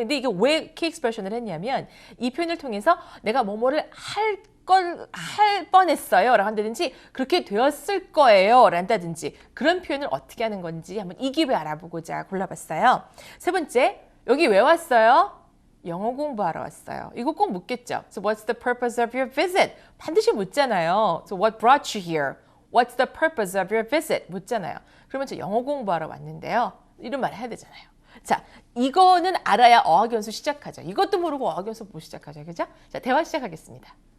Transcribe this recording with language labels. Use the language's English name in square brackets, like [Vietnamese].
[Korean] 근데 이게 왜 키 익스프레션을 했냐면 이 표현을 통해서 내가 뭐뭐를 할 뻔했어요 라고 한다든지 그렇게 되었을 거예요 란다든지 그런 표현을 어떻게 하는 건지 한번 이 기회에 알아보고자 골라봤어요. 세 번째, 여기 왜 왔어요? 영어 공부하러 왔어요. 이거 꼭 묻겠죠. [English] So what's the purpose of your visit? [Korean] 반드시 묻잖아요. [English] So what brought you here? What's the purpose of your visit? [Korean] 묻잖아요. 그러면 저 영어 공부하러 왔는데요. 이런 말 해야 되잖아요. 자, 이거는 알아야 어학연수 시작하죠. 이것도 모르고 어학연수 못 시작하죠. 그죠? 자, 대화 시작하겠습니다.